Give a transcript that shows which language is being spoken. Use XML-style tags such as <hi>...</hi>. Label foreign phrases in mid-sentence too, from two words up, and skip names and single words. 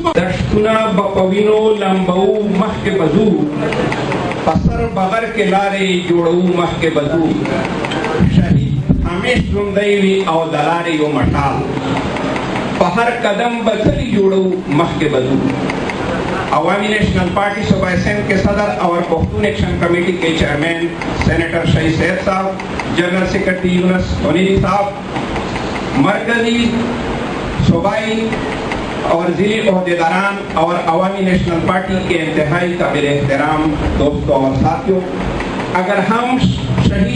<ps>دشتونه به په وینو لمبو مخکې به ځو په سر بغر کې لارې جوړو مخکې به ځو شهید همیش ژوندی وي او د لارې یو مټال په هر قدم به کلي جوړو مخکې به ځو</ps> <ur>عوامی نیشنل پارٹی صوبہ سندھ کے صدر اور پختون ایکشن کمیٹی کے چیئرمین سینیٹر شہید سید صاحب جنرل سیکرٹری یونس حنیری صاحب مرکزی صوبائی اور ضلعی عہدیداران اور عوامی نیشنل پارٹی کے انتہائی قابل احترام دوستوں اور ساتھیوں اگر ہم شہید</ur>